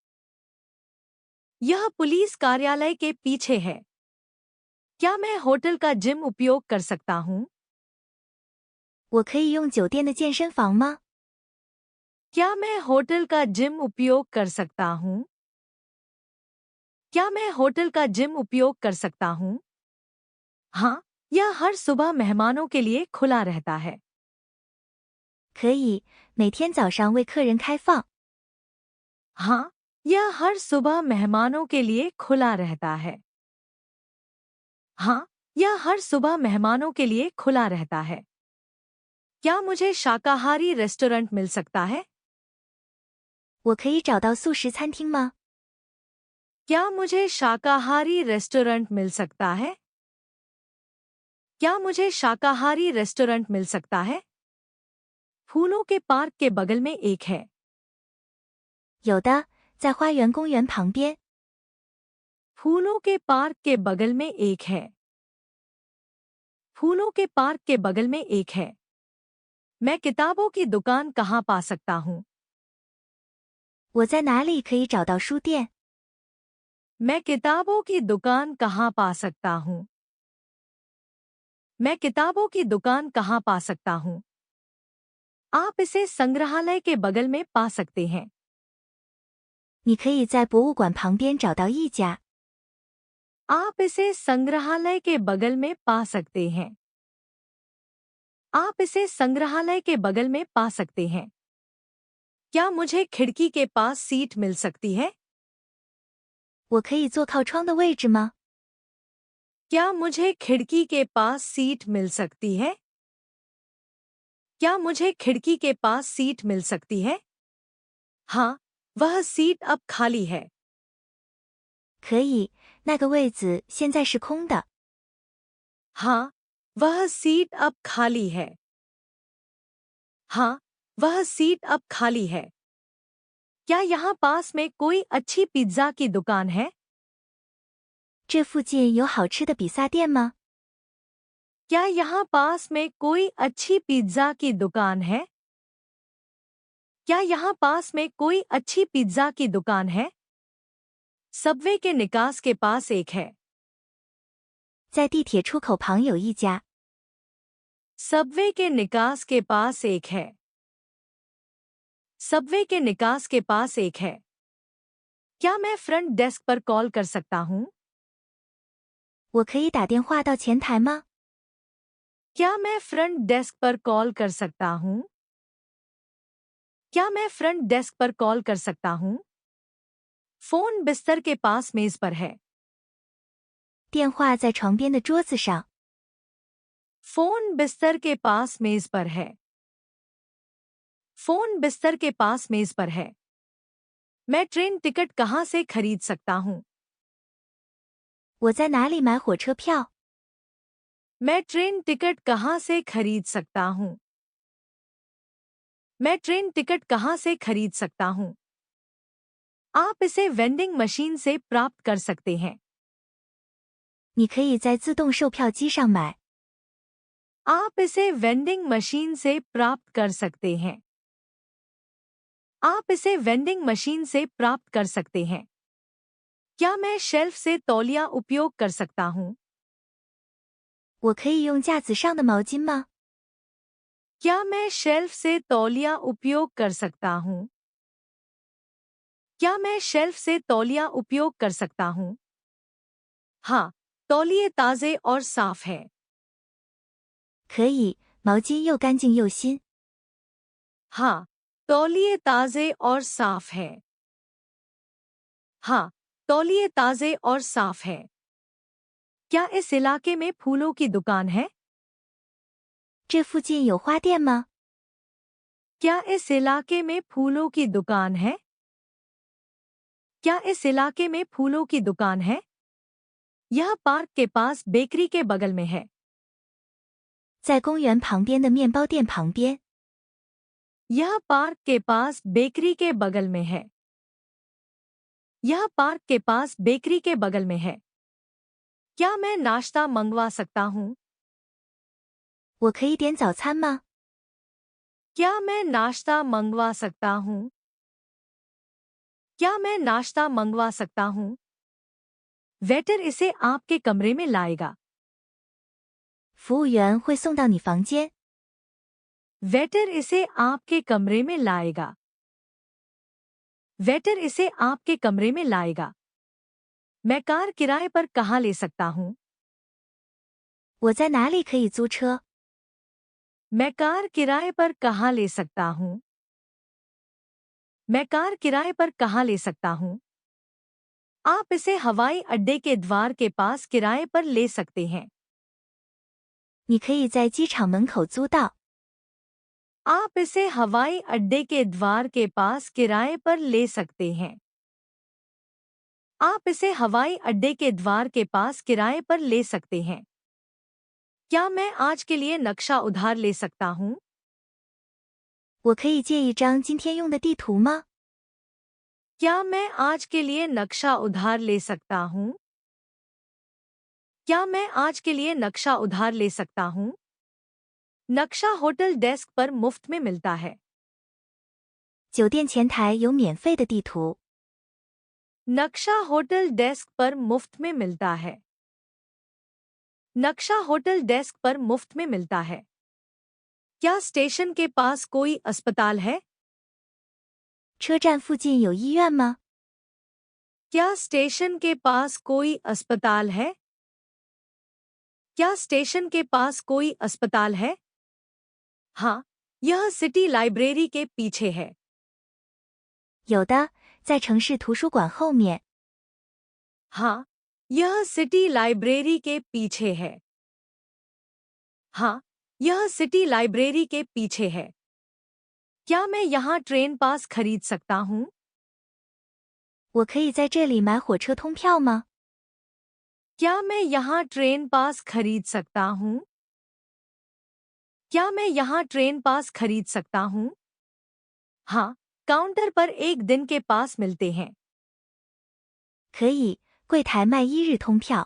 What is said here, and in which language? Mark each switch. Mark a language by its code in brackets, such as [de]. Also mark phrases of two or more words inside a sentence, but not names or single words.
[hi] यह पुलिस कार्यालय के पीछे है। क्या मैं होटल का जिम उपयोग कर सकता हूँ? [zh] 我可以用酒店的健身房吗？ [hi] क्या मैं होटल का जिम उपयोग कर सकता हूँ? क्या मैं होटल का जिम उपयोग कर सकता हूँ? हाँ, यह हर सुबह मेहमानों के लिए खुला रहता है। [zh] 可以，每天早上为客人开放。 [hi] हाँ, यह हर सुबह मेहमानों के लिए खुला रहता है। हाँ, यह हर सुबह मेहमानों के लिए खुला रहता है। क्या मुझे शाकाहारी रेस्टोरेंट मिल सकता है? [zh] 我可以找到素食餐厅吗？ [hi] क्या मुझे शाकाहारी रेस्टोरेंट मिल सकता है? क्या मुझे शाकाहारी रेस्टोरेंट मिल सकता है? फूलों के पार्क के बगल में एक है। [zh] 有的，在花园公园旁边。 [hi] फूलों के पार्क के बगल में एक है। फूलों के पार्क के बगल में एक है। मैं किताबों की दुकान कहाँ पा सकता हूँ? [zh] 我在哪里可以找到书店？ [hi] मैं किताबों की दुकान कहाँ पा सकता हूँ? मैं किताबों की दुकान कहाँ पा सकता हूँ? आप इसे संग्रहालय के बगल में पा सकते हैं। [zh] 你可以在博物馆旁边找到一家。 [hi] आप इसे संग्रहालय के बगल में पा सकते हैं। आप इसे संग्रहालय के बगल में पा सकते हैं। क्या मुझे खिड़की के पास सीट मिल सकती है? [zh] 我可以坐靠窗的位置吗？ [hi] क्या मुझे खिड़की के पास सीट मिल सकती है? क्या मुझे खिड़की के पास सीट मिल सकती है? हाँ, वह सीट अब खाली है। [zh] 可以，那个位子现在是空的。 [hi] हाँ, वह सीट अब खाली है। हाँ, वह सीट अब खाली है। क्या यहाँ पास में कोई अच्छी पिज्जा की दुकान है? [zh] 这附近有好吃的比萨店吗？ [hi] क्या यहाँ पास में कोई अच्छी पिज्जा की दुकान है? क्या यहाँ पास में कोई अच्छी पिज्जा की दुकान है? सबवे के निकास के पास एक है। [zh] 在地铁出口旁有一家。 [hi] सबवे के निकास के पास एक है। सबवे के निकास के पास एक है। क्या मैं [en] front desk [hi] पर कॉल कर सकता हूँ? [zh] 我可以打电话到前台吗？ [hi] क्या मैं [en] front desk [hi] पर कॉल कर सकता हूँ? क्या मैं [en] front desk [hi] पर कॉल कर सकता हूँ? फोन बिस्तर के पास मेज पर है। [zh] 电话在床边的桌子上。 [hi] फोन बिस्तर के पास मेज पर है। फोन बिस्तर के पास मेज पर है। मैं [en] train ticket [hi] कहाँ से खरीद सकता हूँ? [zh] 我在哪里买火车票？ [hi] मैं [en] train ticket [hi] कहाँ से खरीद सकता हूँ? मैं [en] train ticket [hi] कहाँ से खरीद सकता हूँ? आप इसे [en] vending machine [hi] से प्राप्त कर सकते हैं। [zh] 你可以在自动售票机上买。 [hi] आप इसे [en] vending machine [hi] से प्राप्त कर सकते हैं। आप इसे [en] vending machine [hi] से प्राप्त कर सकते हैं। क्या मैं शेल्फ से तौलिया उपयोग कर सकता हूँ? [zh] 我可以用架子上的毛巾吗？ [hi] क्या मैं शेल्फ से तौलिया उपयोग कर सकता हूँ? क्या मैं शेल्फ से तौलिया उपयोग कर सकता हूँ? हाँ, तौलिए ताज़े और साफ हैं। [zh] 可以，毛巾又干净又新。 [hi] हाँ, तौलिए ताज़े और साफ हैं। हाँ, तौलिए ताज़े और साफ हैं। क्या इस इलाके में फूलों की दुकान है? [zh] 这附近有花店吗？ [hi] क्या इस इलाके में फूलों की दुकान है? क्या इस इलाके में फूलों की दुकान है? यह पार्क के पास बेकरी के बगल में है। [zh] 在公园旁边的面包店旁边。 [hi] यह पार्क के पास बेकरी के बगल में है। यह पार्क के पास बेकरी के बगल में है। क्या मैं नाश्ता मंगवा सकता हूँ? [zh] 我可以点早餐吗？ [hi] क्या मैं नाश्ता मंगवा सकता हूँ? क्या मैं नाश्ता मंगवा सकता हूँ? वेटर इसे आपके कमरे में लाएगा। [zh] 服务员会送到你房间。 [hi] वेटर इसे आपके कमरे में लाएगा। वेटर इसे आपके कमरे में लाएगा। मैं कार किराए पर कहाँ ले सकता हूँ? [zh] 我在哪里可以租车？ [hi] मैं कार किराए पर कहाँ ले सकता हूँ? मैं कार किराए पर कहाँ ले सकता हूँ? आप इसे हवाई अड्डे के द्वार के पास किराए पर ले सकते हैं। [zh] 你可以在机场门口租到。 [hi] आप इसे हवाई अड्डे के द्वार के पास किराए पर ले सकते हैं। आप इसे हवाई अड्डे के द्वार के पास किराए पर ले सकते हैं। क्या मैं आज के लिए नक्शा उधार ले सकता हूँ? [zh] 我可以借一张今天用的地图吗？ [hi] क्या मैं आज के लिए नक्शा उधार ले सकता हूँ? क्या मैं आज के लिए नक्शा उधार ले सकता हूँ? नक्शा [en] hotel desk [hi] पर मुफ्त में मिलता है। [zh] 酒店前台有免费的地图。 [hi] नक्शा [en] hotel desk [hi] पर मुफ्त में मिलता है। नक्शा [en] hotel desk [hi] पर मुफ्त में मिलता है। क्या स्टेशन के पास कोई अस्पताल है? [zh] 车站附近有医院吗？ [hi] क्या स्टेशन के पास कोई अस्पताल है? क्या स्टेशन के पास कोई अस्पताल है? हाँ, यह [en] city library [hi] के पीछे है। [zh] 有的，在城市图书馆后面。 [hi] हाँ, यह [en] city library [hi] के पीछे है। हाँ, यह [en] city library [hi] के पीछे है। क्या मैं यहाँ [en] train pass [hi] खरीद सकता हूँ? [zh] 我可以在这里买火车通票吗？ [hi] क्या मैं यहाँ [en] train pass [hi] खरीद सकता हूँ? क्या मैं यहाँ [en] train pass [hi] खरीद सकता हूँ? हाँ, काउंटर पर एक दिन के पास मिलते हैं। [zh] 可以，柜台卖一日通票。